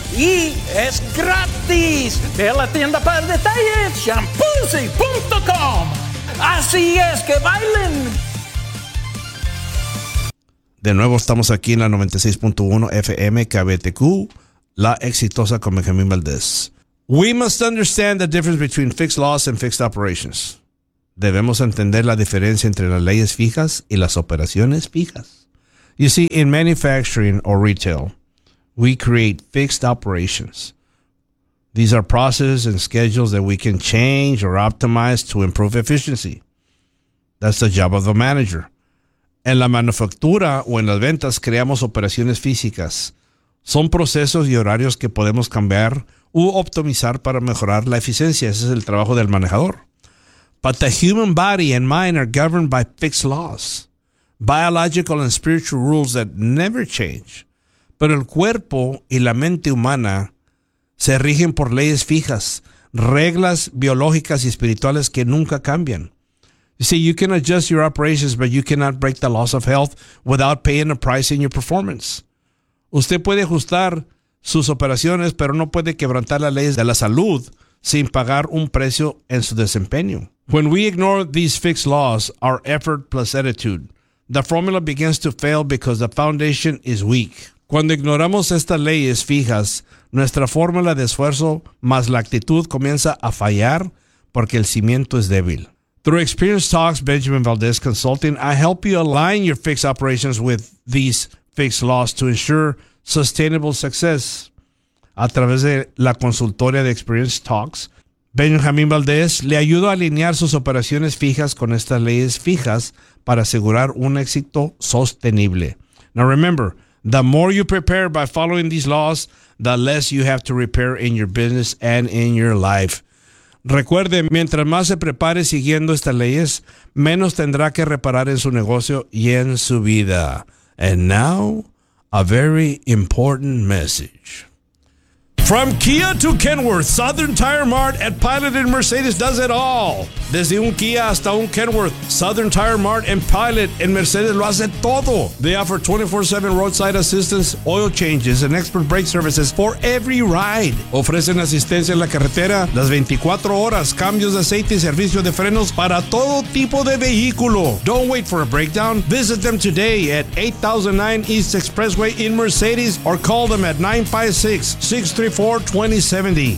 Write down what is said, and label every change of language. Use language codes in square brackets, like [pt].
[es] Y es gratis. Ve a la tienda para detalles, shampoozy.com. Así es, que bailen. De nuevo estamos aquí en la 96.1 FM KBTQ, La Exitosa con Benjamín Valdés. [en] We must understand the difference between fixed laws and fixed operations. [es] Debemos entender la diferencia entre las leyes fijas y las operaciones fijas. [en] You see, in manufacturing or retail, we create fixed operations. These are processes and schedules that we can change or optimize to improve efficiency. That's the job of the manager. [es] En la manufactura o en las ventas creamos operaciones físicas. Son procesos y horarios que podemos cambiar u optimizar para mejorar la eficiencia. Ese es el trabajo del manejador. [en] But the human body and mind are governed by fixed laws, biological and spiritual rules that never change. [es] Pero el cuerpo y la mente humana se rigen por leyes fijas, reglas biológicas y espirituales que nunca cambian. [en] You see, you can adjust your operations, but you cannot break the laws of health without paying a price in your performance. [es] Usted puede ajustar sus operaciones, pero no puede quebrantar las leyes de la salud sin pagar un precio en su desempeño. [en] When we ignore these fixed laws, our effort plus attitude, the formula begins to fail because the foundation is weak. [es] Cuando ignoramos estas leyes fijas, nuestra fórmula de esfuerzo más la actitud comienza a fallar porque el cimiento es débil. [en] Through Experience Talks, Benjamin Valdez Consulting, I help you align your fixed operations with these fixed laws to ensure sustainable success. [es] A través de la consultoría de Experience Talks, Benjamin Valdez le ayuda a alinear sus operaciones fijas con estas leyes fijas para asegurar un éxito sostenible. [en] Now remember, the more you prepare by following these laws, the less you have to repair in your business and in your life. [es] Recuerde, mientras más se prepare siguiendo estas leyes, menos tendrá que reparar en su negocio y en su vida. [en] And now, a very important message. From Kia to Kenworth, Southern Tire Mart at Pilot and Mercedes does it all. [es] Desde un Kia hasta un Kenworth, Southern Tire Mart and Pilot and Mercedes lo hace todo. [en] They offer 24/7 roadside assistance, oil changes, and expert brake services for every ride. [es] Ofrecen asistencia en la carretera las 24 horas, cambios de aceite y servicio de frenos para todo tipo de vehículo. [en] Don't wait for a breakdown. Visit them today at 8009 East Expressway in Mercedes or call them at 956-634-2070.